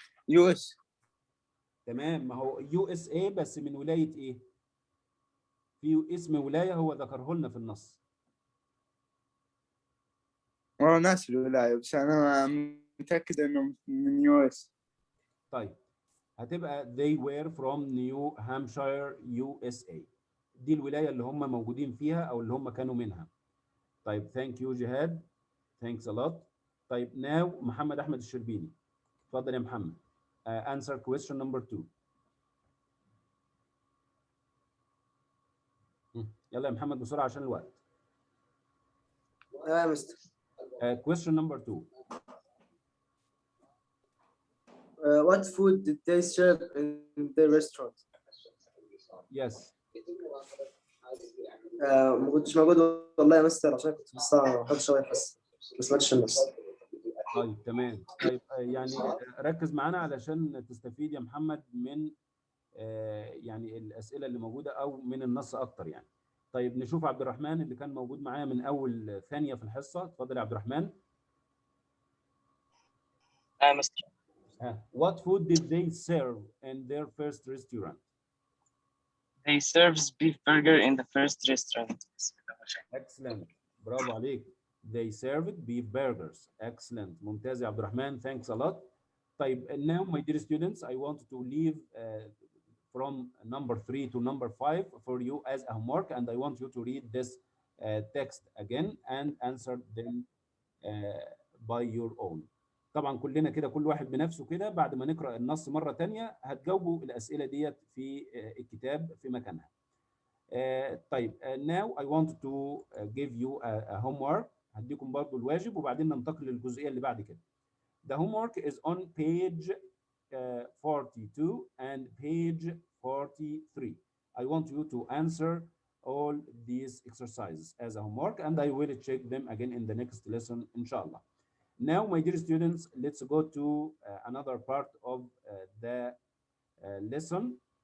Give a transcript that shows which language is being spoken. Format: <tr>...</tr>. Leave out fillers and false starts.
<en>US.</en> <ar>تمام، ما هو USA بس من ولاية ايه؟ في اسم ولاية هو ذكره لنا في النص. والله ناسي الولاية، بس أنا متأكد إنه من US.</ar> <en>طيب هتبقى they were from New Hampshire USA.</en> <ar>دي الولاية اللي هم موجودين فيها أو اللي هم كانوا منها.</ar> <en>طيب thank you جهاد. Thanks a lot. طيب now محمد أحمد الشربيني.</en> <ar>اتفضل يا محمد.</ar> <en>Answer question number 2.</en> <ar>يلا يا محمد بسرعة عشان الوقت. يا مستر.</ar> <en>Question number 2. What food did they serve in the restaurant? Yes.</en> <ar>ما كنتش موجود والله يا مستر، عشان كنت في الساعة ما حدش شوية بس ما سمعتش النص. طيب تمام. طيب يعني ركز معانا علشان تستفيد يا محمد من يعني الأسئلة اللي موجودة أو من النص أكتر يعني. طيب نشوف عبد الرحمن اللي كان موجود معايا من أول ثانية في الحصة. اتفضل يا عبد الرحمن. مستر.</ar> <en>What food did they serve in their first restaurant? They serves beef burger in the first restaurant.</en> <ar>Excellent. برافو عليك.</ar> <en>They served beef burgers. Excellent.</en> <ar>ممتاز يا عبد الرحمن.</ar> <en>Thanks a lot. طيب now my dear students, I want to leave from number 3 to number 5 for you as a homework, and I want you to read this text again and answer them by your own.</en> <ar>طبعا كلنا كده، كل واحد بنفسه كده، بعد ما نقرأ النص مرة تانية هتجاوبوا الأسئلة ديت في الكتاب في مكانها.</ar> <en>طيب now I want to give you a homework.</en> <ar>هديكم برضو الواجب وبعدين ننتقل للجزئية اللي بعد كده.</ar> <en>The homework is on page 42 and page 43. I want you to answer all these exercises as a homework, and I will check them again in the next lesson, inshallah. Now, my dear students, let's go to another part of the lesson.</en>